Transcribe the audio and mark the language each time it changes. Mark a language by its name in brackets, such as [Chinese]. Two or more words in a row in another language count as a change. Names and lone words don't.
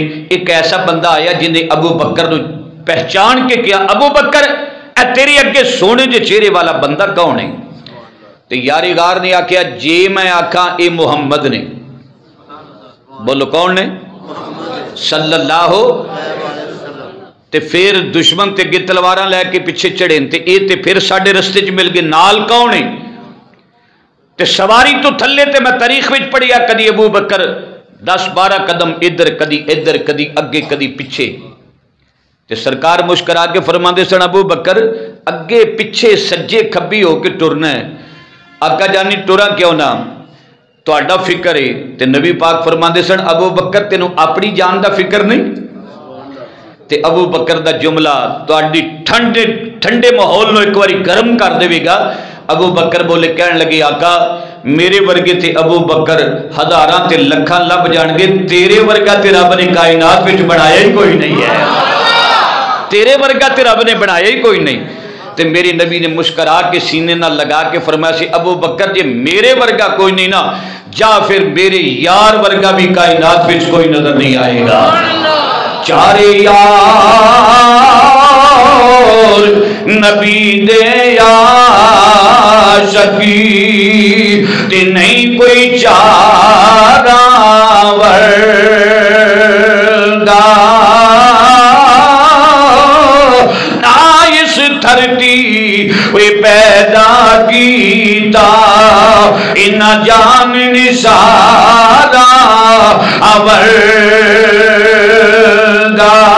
[Punjabi] ایک ایسا بندہ آیا جن نے ابو بکر نو پہچان کے کیا ابو بکر اے تیرے اگے سونے دے چہرے والا بندہ کون ہے؟ تو یاری غار نے آکھیا جے میں آکھاں اے محمد نے، بولو کون نے؟ [Arabic] صلی اللہ. [Punjabi] تے پھر دشمن تے اگے تلواراں لے کے پیچھے چڑھے تے اے تے پھر ساڈے رستے چ مل گئے. نال کون ہے؟ تے سواری تو تھلے تے میں تاریخ وچ پڑھیا کدی ابو بکر 10-12 قدم ادھر کدی اگے کدی پیچھے. تے سرکار مسکرا کے فرماندے سن ابو بکر اگے پیچھے سجے کھبی ہو کے ٹرنا ہے. آقا جانی ٹرا کیوں نہ تہاڈا فکر ہے. تے نبی پاک فرماندے سن ابو بکر تینوں اپنی جان دا فکر نہیں؟ تے ابو بکر دا جملہ تہاڈی ٹھنڈے ماحول نو ایک باری گرم کر دے گا. ابو بکر بولے کہن لگے آقا میرے ورگے تے ابو بکر ہزاراں تے لکھاں لب جان گے، تیرے ورگا تے رب نے کائنات وچ بنایا ہی کوئی نہیں ہے. تیرے ورگا تے رب نے بنایا ہی کوئی نہیں. تے میری نبی نے مسکرا کے سینے نہ لگا کے فرمایا سی ابو بکر جے میرے ورگا کوئی نہیں نا جا پھر میرے یار ورگا بھی کائنات وچ کوئی نظر نہیں آئے گا. چارے یار نبی دے عاشقی تے نہیں کوئی چارہ ورگا، دھرتی وی پیدا کیتا انہ جان نثارا آورگا.